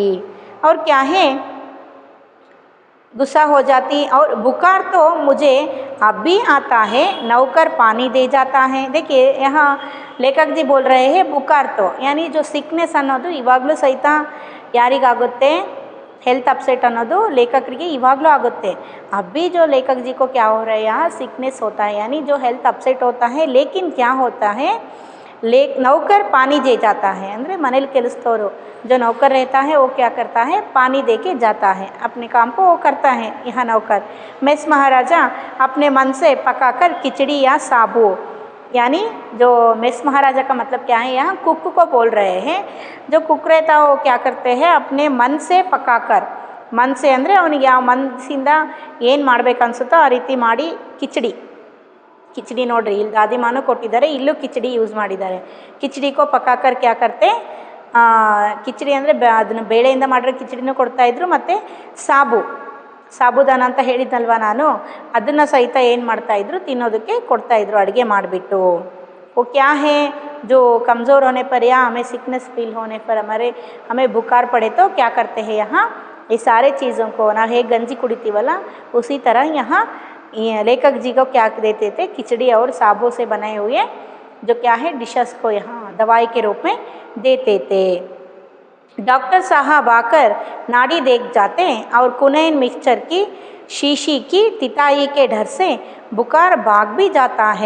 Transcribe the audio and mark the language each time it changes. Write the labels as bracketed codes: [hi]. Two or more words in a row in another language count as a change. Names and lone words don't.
[hi] और क्या है? गुस्सा हो जाती. और बुखार तो मुझे अब भी आता है, नौकर पानी दे जाता है. देखिए यहाँ लेखक जी बोल रहे हैं बुखार तो यानी जो ಸಿಕ್ನೆಸ್ ಅನ್ನೋದು ಇವಾಗಲೂ ಸಹಿತ ಯಾರಿಗಾಗುತ್ತೆ? [en] health upset [kn] ಅನ್ನೋದು ಲೇಖಕರಿಗೆ ಇವಾಗಲೂ ಆಗುತ್ತೆ. [hi] अभी जो लेखक जी को क्या हो रहा है, यहाँ सिकनेस होता है यानी जो [en] health upset [hi] होता है, लेकिन क्या होता है, नौकर पानी दे जाता है. [kn] ಅಂದರೆ ಮನೇಲಿ ಕೆಲಸದವರು [hi] जो नौकर रहता है वो क्या करता है, पानी दे के जाता है, अपने काम को वो करता है. यहाँ नौकर. मेस महाराजा अपने मन से पकाकर खिचड़ी या साबू, यानी जो मेस महाराजा का मतलब क्या है, यहाँ कुक को बोल रहे हैं. जो कुक रहता है वो क्या करते हैं, अपने मन से पकाकर. मन से [kn] ಅಂದರೆ ಅವನಿಗೆ ಯಾವ ಮನಸ್ಸಿಂದ ಏನು ಮಾಡಬೇಕು ಅನಿಸುತ್ತೋ ಆ ರೀತಿ ಮಾಡಿ ಕಿಚಡಿ. ಕಿಚಡಿ ನೋಡ್ರಿ, ಇಲ್ಲಿ ದಾದಿ ಮಾನು ಕೊಟ್ಟಿದ್ದಾರೆ, ಇಲ್ಲೂ ಕಿಚಡಿ ಯೂಸ್ ಮಾಡಿದ್ದಾರೆ. [hi] खिचड़ी को पकाकर क्या करते, [kn] ಕಿಚಡಿ ಅಂದರೆ ಅದನ್ನು ಬೇಳೆಯಿಂದ ಮಾಡಿರೋ ಕಿಚಡಿನೂ ಕೊಡ್ತಾಯಿದ್ರು. ಮತ್ತು ಸಾಬುದಾನ ಅಂತ ಹೇಳಿದ್ನಲ್ವ ನಾನು, ಅದನ್ನು ಸಹಿತ ಏನು ಮಾಡ್ತಾಯಿದ್ರು, ತಿನ್ನೋದಕ್ಕೆ ಕೊಡ್ತಾಯಿದ್ರು ಅಡುಗೆ ಮಾಡಿಬಿಟ್ಟು. [hi] वो क्या है, जो कमज़ोर होने पर या हमें [en] sickness feel [hi] होने पर हमें बुखार पड़े तो क्या करते हैं, यहाँ ये सारे चीज़ों को [kn] ನಾವು ಹೇಗೆ ಗಂಜಿ ಕುಡಿತೀವಲ್ಲ [hi] उसी तरह यहाँ लेखक जी को क्या देते थे, खिचड़ी और साबू से बनाए हुए जो क्या है डिशेस को यहाँ दवाई के रूप में देते थे. डॉक्टर साहब आकर नाड़ी देख जाते और कुनैन मिक्सचर की शीशी की तिताई के डर से बुखार भाग भी जाता है.